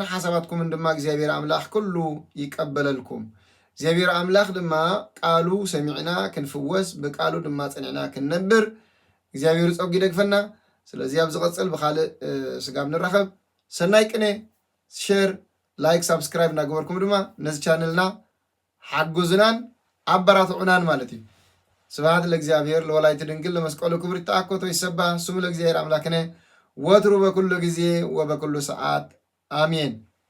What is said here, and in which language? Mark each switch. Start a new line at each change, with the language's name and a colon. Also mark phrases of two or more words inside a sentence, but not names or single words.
Tigrinya: ሓሳባትኩምን ድማ እግዚአብሔር አምላኽ ኩሉ ይቀበለልኩም እግዚአብሔር አምላኽ ድማ ቃሉ ሰሚዕና ክንፍወስ ብቃሉ ድማ ጸኒዕና ክንነብር እግዚአብሔር ጸጉ ይደግፈና ስለዚ ኣብ ዝቐጽል ብኻልእ ስጋብ ንራኸብ ሰናይ ቅኔ ሼር ላይክ ሳብስክራይብ እናገበርኩም ድማ ነዚ ቻነልና ሓጉዝናን ኣበራትዑናን ማለት እዩ
Geez: ስብሐት ለእግዚአብሔር ለወላዲቱ ድንግል ለመስቀሉ ክብር ይትአኮቶ ይሰባ ስሙ ለእግዚአብሔር አምላክነ ወትሩ በኩሉ ጊዜ ወበኩሉ ሰዓት አሜን